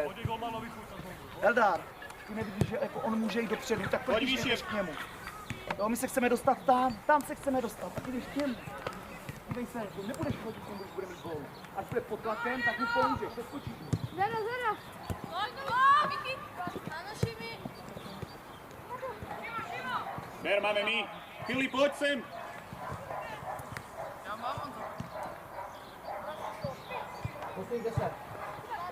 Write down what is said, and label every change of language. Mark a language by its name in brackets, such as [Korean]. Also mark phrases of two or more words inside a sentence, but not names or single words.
[Czech] Eldar, ty nevidíš, že jako on může jít dopředu, tak proč Pojď jdeš k němu? Jo, my se chceme dostat tam se chceme dostat, tak jdeš k němu. Dívej se, nebudeš chodit k němu, když bude mít gól. Až bude pod tlakem, tak mu pomůžeš, seskočíš mu. Zara! Miki! [Slovak] Áno, Šimi! [Czech] Ber, máme my. [Slovak] Filip, poď sem. [Czech] Poslední 10.